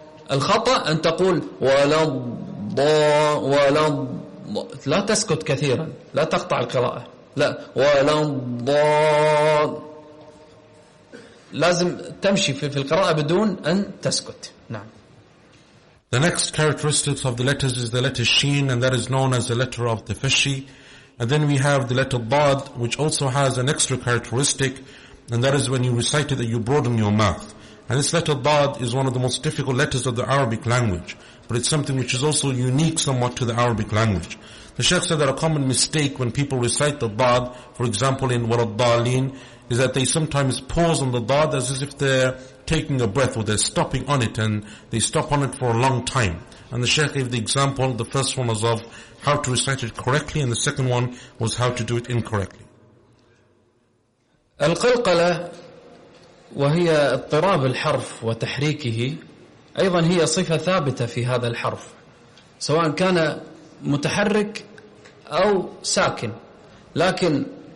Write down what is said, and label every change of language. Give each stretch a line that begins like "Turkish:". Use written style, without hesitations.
Arabic: الخطأ أن تقول ولا الضال ولا الضال، لا تسكت كثيرا، لا تقطع القراءة، لا، ولا الضال. لازم تمشي في القراءة بدون أن تسكت. نعم.
English: The next characteristics of the letters is the letter sheen, and that is known as the letter of the fishy. And then we have the letter dad, which also has an extra characteristic, and that is when you recite it that you broaden your mouth. And this letter dad is one of the most difficult letters of the Arabic language, but it's something which is also unique somewhat to the Arabic language. The Sheikh said that a common mistake when people recite the dad, for example in Warad Dalin, is that they sometimes pause on the dad as if they're taking a breath, or they're stopping on it, and they stop on it for a long time. And the Sheikh gave the example, the first one was of how to recite it correctly, and the second one was how to do it incorrectly.
Arabic: القلقلة وهي اضطراب الحرف وتحريكه أيضا هي صفة ثابتة في هذا الحرف سواء كان متحرك أو ساكن لكن